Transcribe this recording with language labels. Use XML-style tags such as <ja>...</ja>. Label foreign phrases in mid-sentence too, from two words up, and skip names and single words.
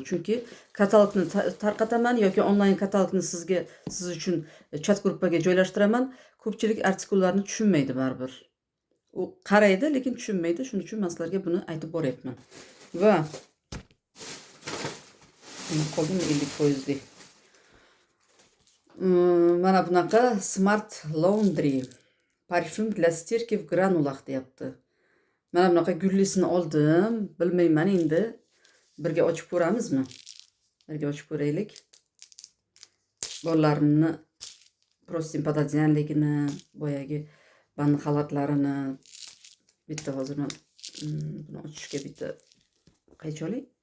<uz>Chunki katalogni tarqataman yoki onlayn katalogni siz uchun chat gruppaga joylashtiraman. Ko'pchilik artikullarni tushunmaydi baribir. U qaraydi, lekin tushunmaydi. Shuning uchun men sizlarga buni aytib boryapman. Va Nima qoldimi 50%lik. Mana bunaqa Smart Laundry parfüm</uz> <ru>для стирки в granulах</ru> <uz>deyapti. Mana bunaqa gullisini oldim. Bilmayman endi. Birga ochib ko'ramizmi? Birga ochib ko'raylik. Bolalarimni prostin patadianligini, boyagi banni xalatlarini bitta hozir men buni ochishga bitta qaychi olay.</uz>